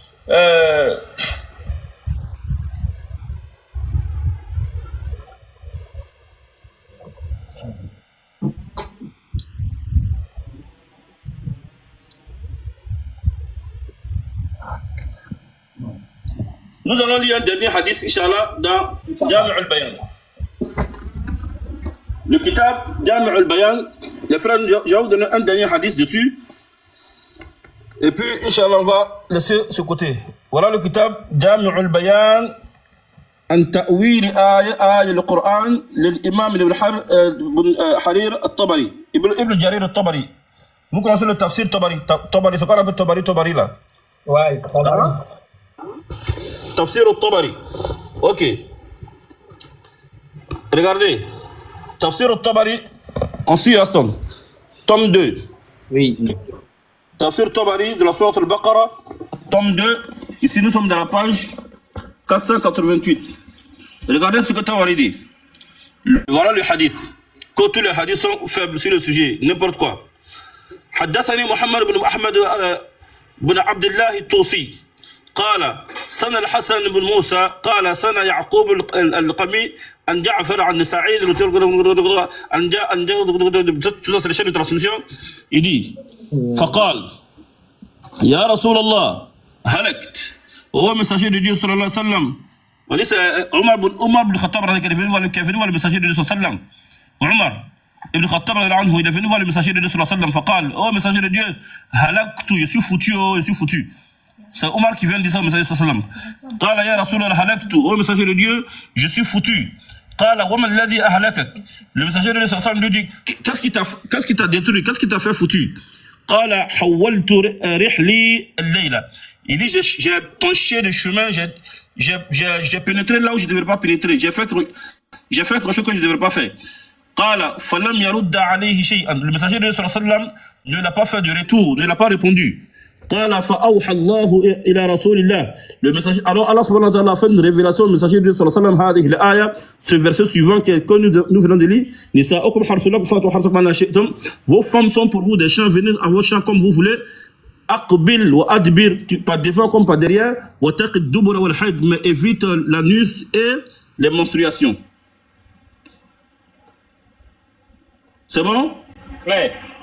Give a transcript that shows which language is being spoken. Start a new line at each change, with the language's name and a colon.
French: Nous allons lire un dernier hadith, Inch'Allah, dans Jami' al-Bayan. Le kitab Jami' al-Bayan, les frères, je vais vous donner un dernier hadith dessus. Et puis, Inch'Allah, on va laisser ce côté. Voilà le kitab Jami' al-Bayan
Arabic: عن تأويل آية القرآن للإمام ابن حرير الطبري ابن جرير الطبري.
French: Vous connaissez le tafsir Tabari? Tabari, c'est quoi la Tabari là? Ouais, Tabari. Tafsir Tabari. Ok. Regardez. Tafsir Tabari, en Aston. Tome 2. Oui. Tafsir Tabari de la sourate Al-Baqarah, tome 2. Ici, nous sommes dans la page 488. Regardez ce que Tabari dit. Voilà le hadith. Que tous les hadiths sont faibles sur le sujet, n'importe quoi.
Arabic: حدثني محمد بن أحمد بن عبد الله الطوسي قال سنة الحسن بن موسى قال سنة يعقوب القمي عن جعفر عن سعيد عن
French: il dit
Arabic: فقال يا رسول الله هلكت هو messager de Dieu صلى الله عليه وسلم وليس عمر بن الخطاب رضي الله عنه كيف هو messager de Dieu صلى الله عليه وسلم عمر ابن الخطاب رضي الله عنه
French: il est venu voir le messager de Dieu
Arabic: صلى الله عليه وسلم فقال
French: oh messager de Dieu
Arabic: هلكت
French: je suis foutu. C'est Omar qui vient de dire ça au messager صلى الله عليه وسلم.
Arabic: قال يا رسول الله هلكت
French: oh messager de Dieu je suis foutu.
Arabic: قال وما الذي أهلكك.
French: Le messager de Dieu صلى الله عليه وسلم lui dit qu'est-ce qui t'a détruit, qu'est-ce qui t'a fait foutu.
Arabic: قال حولت رحلي الليلة.
French: Il dit j'ai penché le chemin, j'ai pénétré là où je ne devrais pas pénétrer, j'ai fait quelque chose que je ne devrais pas faire.
Arabic: قال فلم يرد عليه شيئا.
French: Le messager de Dieu صلى الله عليه وسلم ne l'a pas fait de retour, ne l'a pas répondu.
Arabic: قال فأوحى الله إلى رسول الله.
French: Le messager, alors Allah subhanahu wa ta'ala a fait une révélation au messager de Dieu صلى الله عليه وسلم
Arabic: هذه الآية,
French: ce verset suivant que nous venons de lire.
Arabic: نساؤكم حرث لكم فأتوا حرثكم أن شئتم.
French: Vos femmes sont pour vous des champs, venez à vos champs comme vous voulez.
Arabic: أقبل وأدبر,
French: pas devant comme pas derrière.
Arabic: وتق الدبر والحيض,
French: mais évite l'anus et les menstruations. C'est bon? Ouais.